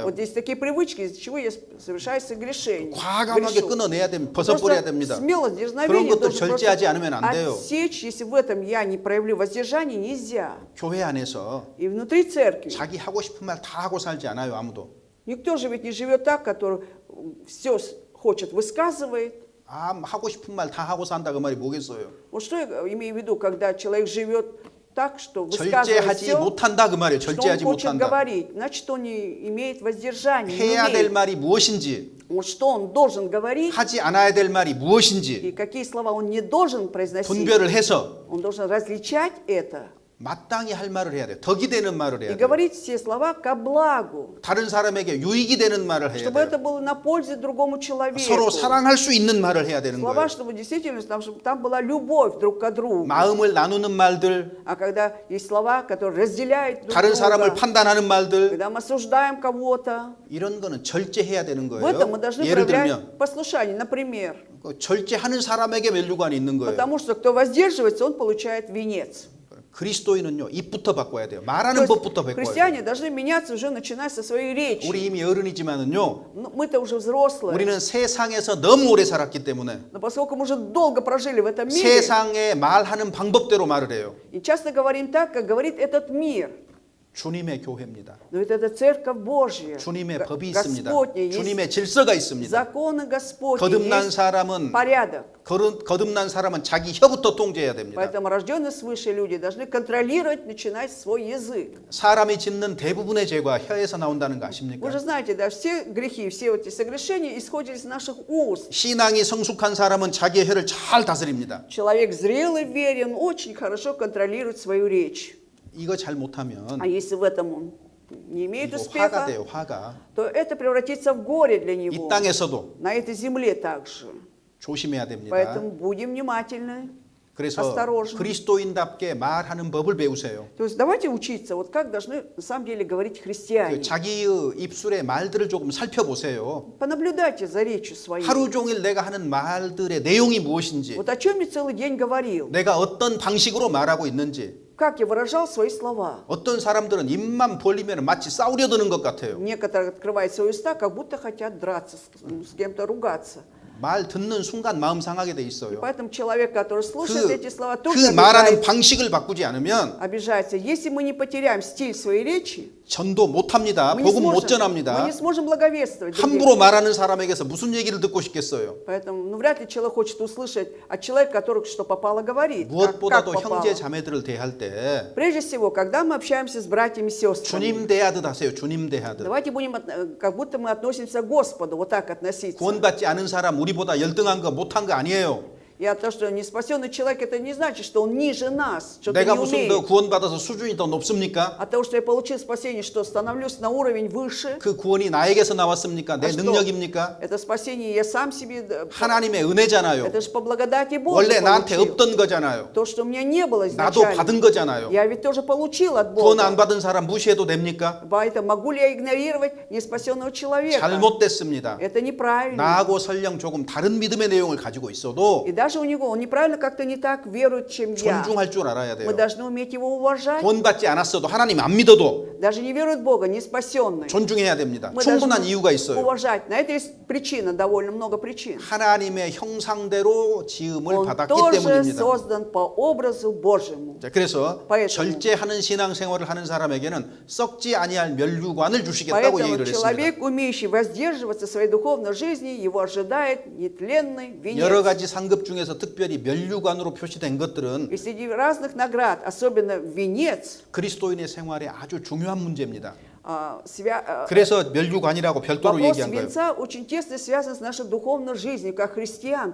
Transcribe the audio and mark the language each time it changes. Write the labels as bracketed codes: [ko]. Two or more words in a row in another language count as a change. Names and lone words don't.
[ru] Вот есть такие привычки, из-за чего я совершаю согрешение. [ko] 과감하게 [ru] Грешу. [ko] 끊어내야 됩니다. 벗어버려야 됩니다. [ru] Смело, [ko] 그런 [ru] дерзновение [ko] 것들 [ru] должен [ko] 절제하지 [ru] просто [ko] 않으면 안 돼요. [ru] отсечь, если в этом я не проявлю воздержание, нельзя. [ko] 교회 안에서 [ru] И внутри церкви. [ko] 자기 하고 싶은 말 다 하고 살지 않아요, 아무도. [ru] Никто же ведь не живет так, который все хочет, высказывает. [ko] 하고 싶은 말 다 하고 산다 그 말이 뭐겠어요? [ru] Вот что я имею в виду, когда человек живет так, что высказывает [ko] 절제하지 [ru] все, [ko] 못한다 그 말이에요. [ru] что он [ko] 절제하지 [ru] хочет [ko] 못한다. [ru] говорить, значит, он не имеет воздержания, не [ko] 해야 될 [ru] умеет. [ko] 말이 무엇인지, [ru] Вот что он должен говорить, [ko] 하지 않아야 될 말이 무엇인지 [ru] и какие слова он не должен произносить. [ko] 분별을 해서 [ru] Он должен различать это. [ko] 마땅히 할 말을 해야 돼요. 덕이 되는 말을 [ru] И [ko] 해야 돼요. [ru] говорить все слова ко благу, [ko] 다른 사람에게 유익이 되는 말을 해야 [ru] чтобы это [ko] 돼요. [ru] было на пользу другому человеку. [ko] 서로 사랑할 수 있는 말을 해야 되는 [ru] Слова, [ko] 거예요. [ru] чтобы действительно, чтобы там была любовь друг к другу. [ko] 마음을 나누는 말들, [ru] А когда есть слова, которые разделяют друг [ko] 다른 사람을 [ru] друга, [ko] 판단하는 말들, [ru] когда мы осуждаем кого-то, [ko] 이런 거는 절제해야 되는 [ru] в этом мы [ko] 거예요. [ru] должны [ko] 예를 [ru] проявлять [ko] 들면 [ru] послушание. Например, [ko] 그 절제하는 사람에게 면류관이 있는 거예요. [ru] потому что кто воздерживается, он получает венец. [ko] 그리스도인은요, 입부터 바꿔야 돼요. [ru] То [ko] 말하는 [ru] есть [ko] 법부터 바꿔야 돼요. [ru] христиане должны меняться уже начиная со своей речи. [ko] 우리 이미 어른이지만은요, [ru] Ну, мы-то уже взрослые, [ko] 우리는 세상에서 너무 오래 살았기 때문에 [ru] но поскольку мы уже долго прожили в этом мире, [ko] 세상에 말하는 방법대로 말을 해요. [ru] и часто говорим так, как говорит этот мир. [ko] 주님의 교회입니다. [ru] Но ведь это церковь Божья, [ko] 주님의 법이 있습니다. [ru] Господня, есть [ko] 주님의 질서가 있습니다. [ru] законы Господни, [ko] 거듭난 [ru] есть [ko] 사람은 [ru] порядок. [ko] 거듭난 사람은 자기 혀부터 통제해야 됩니다. [ru] Поэтому рожденные свыше люди должны контролировать, начинать свой язык. [ko] 사람이 짓는 대부분의 죄가 혀에서 나온다는 거 [ru] Вы [ko] 아십니까? [ru] же знаете, да, все грехи, все эти согрешения исходят из наших уст. [ko] 신앙이 성숙한 사람은 자기의 혀를 잘 다스립니다. [ru] Человек зрелый в вере, он очень хорошо контролирует свою речь. [ko] 이거 잘 못하면 [ru] А если в этом он не имеет [ko] 이거 화가 [ru] успеха, [ko] 돼요. 화가. [ru] то это превратится в горе для [ko] 이 [ru] него. [ko] 땅에서도 [ru] На этой земле также. [ko] 조심해야 됩니다. [ru] Поэтому будем внимательны. [ko] 그래서 [ru] осторожно. [ko] 그리스도인답게 말하는 법을 배우세요. [ru] То есть давайте учиться, вот как должны на самом деле говорить христиане. [ko] 자기의 입술의 말들을 조금 살펴보세요. [ru] Понаблюдайте за речью своей. [ko] 하루 종일 내가 하는 말들의 내용이 무엇인지, [ru] Вот о чем я целый день говорил, [ko] 내가 어떤 방식으로 말하고 있는지. [ru] как я выражал свои слова. [ko] 어떤 사람들은 입만 벌리면 마치 싸우려드는 것 같아요. [ru] Некоторые открывают свои уста, как будто хотят драться, с кем-то ругаться. [ko] 말 듣는 순간 마음 상하게 돼 [ru] И [ko] 있어요. [ru] поэтому человек, который слушает эти слова, тоже [ko] 그 말하는 [ru] обижается. [ko] 방식을 바꾸지 않으면 [ru] Обижается. Если мы не потеряем стиль своей речи, [ko] 전도 못합니다. [ru] мы не [ko] 복음 못 [ru] мы [ko] 전합니다. [ru] не сможем благовествовать. другим. [ko] 함부로 말하는 사람에게서 무슨 얘기를 듣고 싶겠어요. [ru] Поэтому вряд ли человек хочет услышать от человека, который что попало говорит. Как [ko] 무엇보다도 [ru] попало. [ko] 형제 자매들을 대할 때 [ru] Прежде всего, когда мы общаемся с братьями и сестрами, [ko] 주님 대하듯 하세요. 주님 대하듯. [ru] давайте будем, как будто мы относимся к Господу, вот так относиться. [ko] 구원받지 않은 사람 우리보다 열등한 거 못한 거 아니에요. [ru] И то, что не спасенный человек, это не значит, что он ниже нас, что-то [ko] 내가 [ru] не [ko] 무슨 더 [ru] умеет. [ko] 구원받아서 수준이 더 높습니까? [ru] От того, что я получил спасение, что становлюсь на уровень выше, [ko] 그 구원이 나에게서 나왔습니까? 내 [ru] А что? [ko] 능력입니까? [ru] это спасение я сам себе, [ko] 하나님의 은혜잖아요. [ru] это же по благодати Божьей [ko] 원래 나한테 [ru] получил. [ko] 없던 거잖아요. [ru] То, что у меня не было [ko] 나도 받은 [ru] изначально, [ko] 거잖아요. [ru] я ведь тоже получил от [ko] 구원 안 [ru] Бога. [ko] 받은 사람 무시해도 됩니까? [ru] Поэтому могу ли я игнорировать неспасенного человека? [ko] 잘못됐습니다. [ru] Это неправильно. [ko] 나하고 설령 조금 다른 믿음의 내용을 가지고 있어도 [ru] И даже у него, он неправильно как-то не так верует, чем я. [ko] 존중할 줄 알아야 [ru] Мы [ko] 돼요. [ru] должны уметь его уважать. [ko] 구원받지 않았어도 하나님 안 믿어도 [ru] Даже не верует в Бога, не спасенный. [ko] 존중해야 됩니다. [ru] Мы [ko] 충분한 [ru] должны [ko] 이유가 있어요. [ru] уважать. На это есть причина, довольно много причин. [ko] 하나님의 형상대로 지음을 [ru] Он [ko] 받았기 [ru] тоже [ko] 때문입니다. [ru] создан по образу Божьему. [ko] 자, 그래서 [ru] поэтому- [ko] 절제하는 신앙생활을 하는 사람에게는 썩지 아니할 면류관을 주시겠다고 [ru] Поэтому [ko] 얘기를 했습니다. [ru] человек, умеющий воздерживаться в своей духовной жизни, его ожидает нетленный [ko] 여러 [ru] венец. [ko] 가지 상급 중에서 특별히 면류관으로 표시된 것들은 [ru] И среди разных наград, особенно венец, [ko] 그리스도인의 생활에 아주 중요한 문제입니다. [ru] свя- [ko] 그래서 면류관이라고 별도로 [ru] вопрос [ko] 얘기한 거예요. [ru] венца очень тесно связан с нашей духовной жизнью, как христиан.